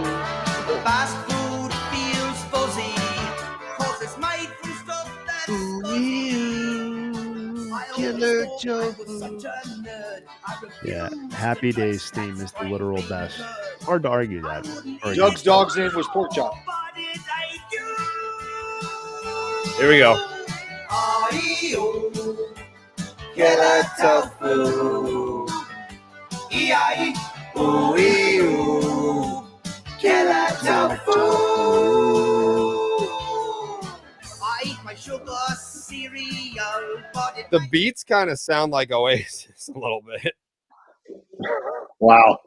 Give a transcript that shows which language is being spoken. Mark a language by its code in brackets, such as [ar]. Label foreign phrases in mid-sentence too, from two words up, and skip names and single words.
[en] Fast food feels fuzzy, 'cause it's made from stuff that's killer tofu. Yeah, Happy Days theme is the literal best. Hard to argue that. Doug's dog's name was Pork Chop. Here we go. Killer tofu. E-I-E-O-E-O. Killer tofu. I eat my sugar cereal, but The beats kind of sound like Oasis a little bit. Wow.